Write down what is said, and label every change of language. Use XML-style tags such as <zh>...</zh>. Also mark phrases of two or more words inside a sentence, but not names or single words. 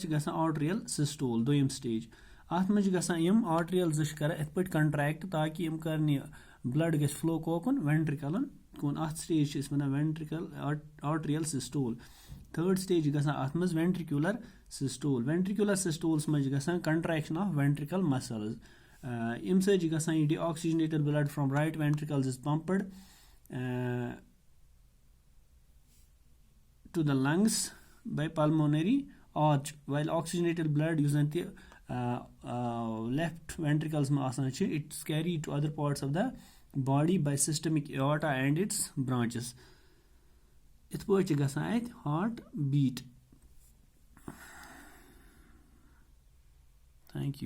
<ks>چھِ گژھان</ks> <en>atrial systole</en> <ks>دوٚیِم سٹیج اَتھ منٛز چھِ گژھان یِم آرٹریل زٕ چھِ کران یِتھ پٲٹھۍ کنٹریکٹ تاکہِ یِم کرن یہِ بٕلڈ گژھِ فلو کوکُن وینٹرِکلن کُن اَتھ سٹیج چھِ أسۍ وَنان</ks> <en>ventricle atrial systole</en> <ks>تھٲڈ سٹیج چھِ گژھان اَتھ منٛز</ks> <en>ventricular systole ventricular systoles</en> <ks>منٛز چھِ گژھان</ks> <en>contraction of ventricle muscles</en> <ks>اَمہِ سۭتۍ چھِ گژھان یہِ</ks> <en>deoxygenated blood from right ventricles is pumped to the lungs by pulmonary arch while oxygenated blood</en> <ks>یُس زن تہِ</ks> <en>left ventricles</en> <ks>منٛز آسان چھِ</ks> <en>it's carried to other parts of the body by systemic aorta and its branches</en> <ks>یِتھ پٲٹھۍ چھِ گژھان اَتہِ</ks> <en>heart beat thank you</en>